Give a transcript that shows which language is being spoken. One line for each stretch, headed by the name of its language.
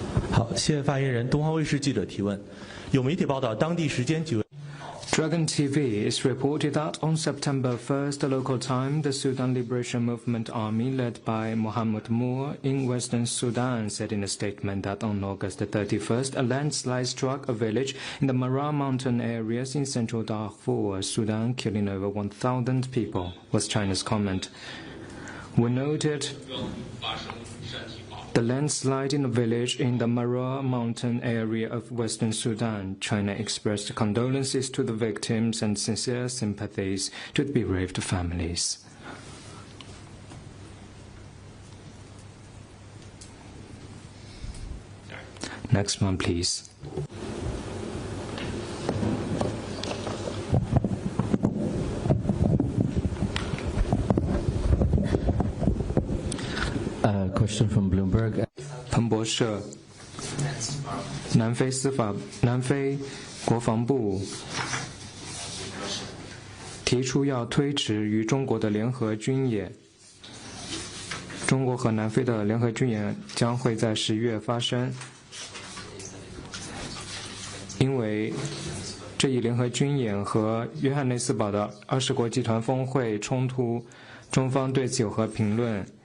Chinese: 好，谢谢发言人。东方卫视记者提问：有媒体报道，当地时间9月。
English: Dragon TV is reported that on September 1st, local time, the Sudan Liberation Movement Army, led by Mohammed Moore in western Sudan, said in a statement that on August 31st, a landslide struck a village in the Mara mountain areas in central Darfur, Sudan, killing over 1,000 people, was China's comment. We noted the landslide in a village in the Mara mountain area of western Sudan. China expressed condolences to the victims and sincere sympathies to the bereaved families. Next one, please. Question from Bloomberg.
Chinese: 彭博社，南非国防部提出要推迟与中国的联合军演。中国和南非的联合军演将会在11月发生，因为这一联合军演和约翰内斯堡的20国集团峰会冲突，中方对此有何评论？